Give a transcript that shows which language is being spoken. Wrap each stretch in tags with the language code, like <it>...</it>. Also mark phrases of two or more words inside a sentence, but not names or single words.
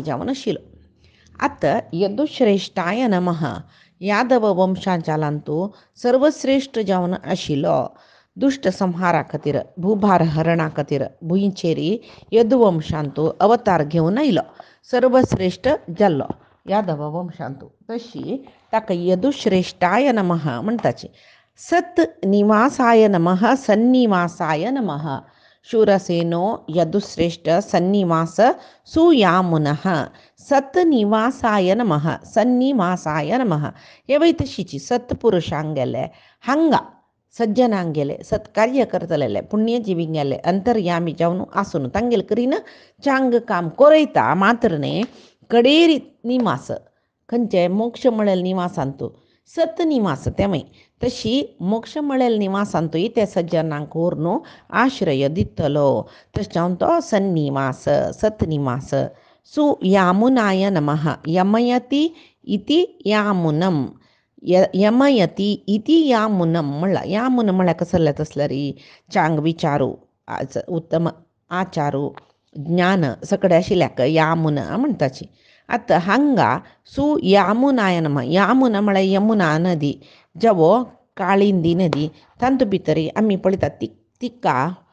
<kok>जावन आशिल्लो आतां</kok> <sa>यदुश्रेश्ठाय नमः</sa> <kok>यादव वंशांचालांतू सर्वश्रेश्ठ जावन आशिल्लो दुष्ट संहारा खातीर भूभार हरणा खातीर भुंयचेरी यदुवंशांतू अवतार घेवन आयलो सर्वश्रेश्ठ जाल्लो यादव वंशांतू तशी ताका</kok> <sa>यदुश्रेश्ठाय नमः</sa> <kok>म्हणटाची</kok> <sa>सत निवासाय नमः सन्निवासाय नमः शूरसेनो यदुश्रेष्ठ सन्निवास सुयामुनः सतनिवासाय नमः सन्निवासाय नमः</sa> <kok>हे तशीची सत्पुरुषांगेले हांगा सज्जनांगेले सत्कार्य करतलेले पुण्यजीविंगेले अंतर्यामी जावन आसून तांगेल करीन चांग काम कोरयता मात्र न्ही कडेरी निवास खंयचे मोक्ष म्हळेल निवासांतू सतनिवास तेमय तशी मोक्ष म्हळेल निवासांतूय ते सज्जनांक व्हरून आश्रय दितलो तशें जावन तो सन्निवास सतनिवास</kok> <sa>सुयामुनाय नमः यमयति इति यामुनम यमयति इति यामुनम</sa> <kok>म्हणला यामुन म्हळ्यार कसले तसले री चांग विचारू उत्तम आचारू ज्ञान सगळे आशिल्ल्याक यामुन म्हणटाची आतां हांगा</kok> <sa>सुयामुनाय नमः</sa> <kok>यामुन म्हळ्यार यमुना नदी जेवो काळिंदी नदी तांतू भितर आमी पळयतात तिका</kok>